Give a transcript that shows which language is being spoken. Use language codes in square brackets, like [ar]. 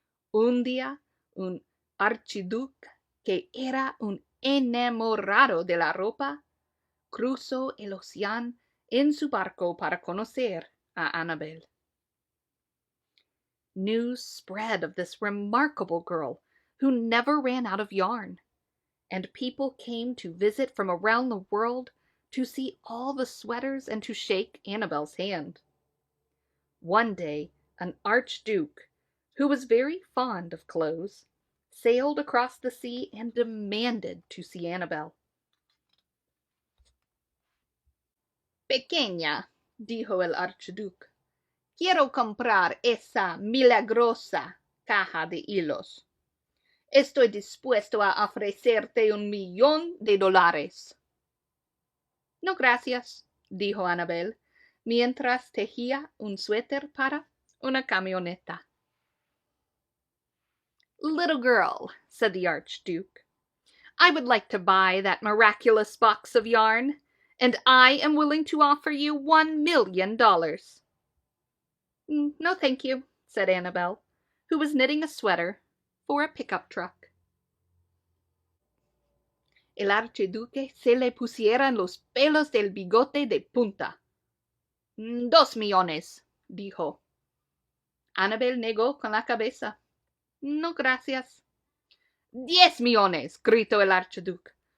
[es] Un día, un archiduque que era un enamorado de la ropa, cruzó el océano en su barco para conocer a Annabel. [en] News spread of this remarkable girl who never ran out of yarn, and people came to visit from around the world to see all the sweaters and to shake Annabel's hand. One day, an archduke, who was very fond of clothes, sailed across the sea and demanded to see Annabel. [es] Pequeña, dijo el archiduque, quiero comprar esa milagrosa caja de hilos. Estoy dispuesto a ofrecerte $1,000,000. No, gracias, dijo Annabel, mientras tejía un suéter para una camioneta. [en] Little girl, said the Archduke, I would like to buy that miraculous box of yarn, and I am willing to offer you $1,000,000. No, thank you, said Annabel, who was knitting a sweater for a pickup truck. [es] El archiduque se le pusieron los pelos del bigote de punta. 2 millones, dijo. Annabel negó con la cabeza. No, gracias. 10 millones, gritó el archiduque.